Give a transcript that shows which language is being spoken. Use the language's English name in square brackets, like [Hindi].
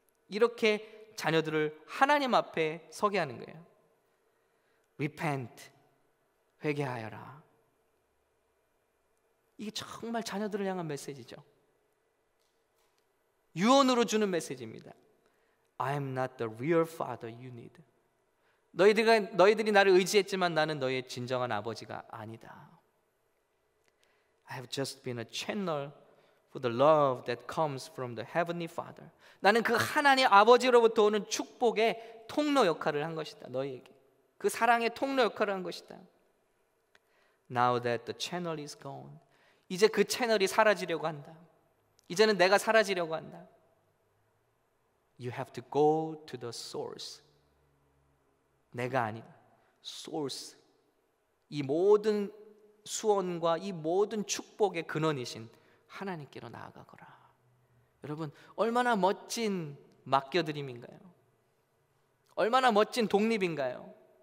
[Korean] 이렇게 자녀들을 하나님 앞에 서게 하는 거예요. [English] Repent, [Korean] 회개하여라. 이게 정말 자녀들을 향한 메시지죠. 유언으로 주는 메시지입니다. [English] I am not the real father you need. [Korean] 너희들이 나를 의지했지만 나는 너희의 진정한 아버지가 아니다. [English] I have just been a channel for the love that comes from the heavenly Father. [Korean] 나는 그 하나님 아버지로부터 오는 축복의 통로 역할을 한 것이다. 너희에게 그 사랑의 통로 역할을 한 것이다. [English] Now that the channel is gone, [Korean] 이제 그 채널이 사라지려고 한다. 이제는 내가 사라지려고 한다. [English] You have to go to the source. [Korean] 내가 아니다. source. 이 모든 수원과 이 모든 축복의 근원이신 하나님께로 나아가거라. 여러분, 얼마나 멋진 맡겨드림인가요? 얼마나 멋진 독립인가요?